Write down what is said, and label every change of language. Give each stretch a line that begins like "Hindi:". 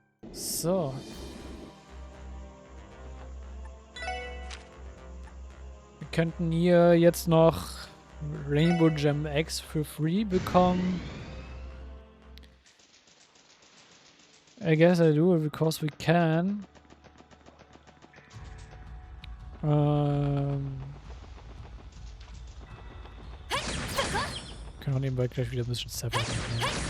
German: So. Wir könnten hier jetzt noch Rainbow Gem X für free bekommen.
English: I guess I do it because we can.
German: Können wir nebenbei gleich wieder ein bisschen separat machen.